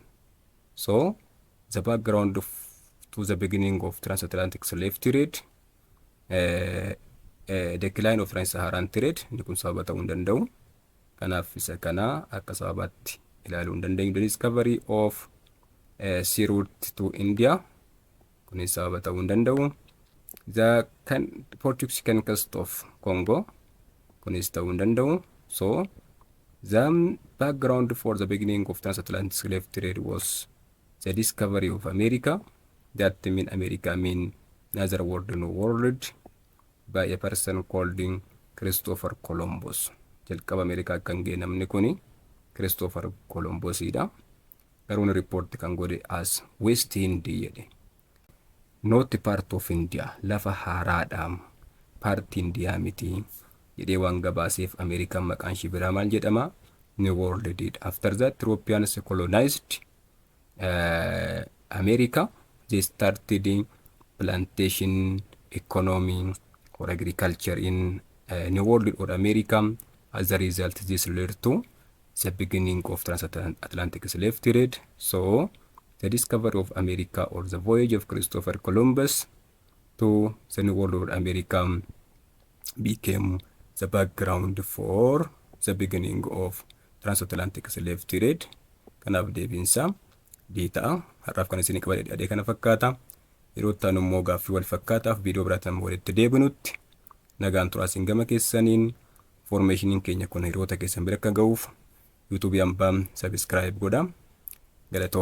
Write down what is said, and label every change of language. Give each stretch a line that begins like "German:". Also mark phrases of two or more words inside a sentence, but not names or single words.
English: So, the background to the beginning of transatlantic slave trade, decline of trans-Saharan trade,
Oromo: ni kun sababa ta'uu hin danda'u. Kanaaf isa kana akka sababaatti ilaaluu hin dandeenyu.
English: The discovery of sea route to India,
Oromo: kunis sababa ta'uu hin danda'u.
English: The Portuguese conquest of Congo,
Oromo: kunis ta'uu hin danda'u.
English: So, the background for the beginning of transatlantic slave trade was the discovery of America. That mean America mean another world, no world, by a person called Christopher Columbus.
Oromo: Jalqaba America kan ga'e namni kuni Christopher Columbus ida. Garuun report kan godhe as West India jedhe.
English: Not part of India,
Oromo: lafa haaraadha. Part India miti. Jedhee waan gabaaseef American maqaan ishii biraa maal jedhama?
English: New World did. After that, Europeans colonized America. They started plantation economy or agriculture in New World or America. As a result, this led to the beginning of transatlantic slave trade. So, the discovery of America or the voyage of Christopher Columbus to the New World or America became the background for the beginning of transatlantic slave trade.
Oromo: Kanaaf deebiinsa diitaa har'aaf kan isin qabadhe adee kana fakkaata. Yeroo itti aanu immoo gaaffii wal fakkaataaf viidiyoo biraatiin walitti deebinutti nagaan turaa isin gama keessaniin. Information keenya kun hiriyoota keessan bira akka ga'uuf YouTube hambaa subscribe godhaa.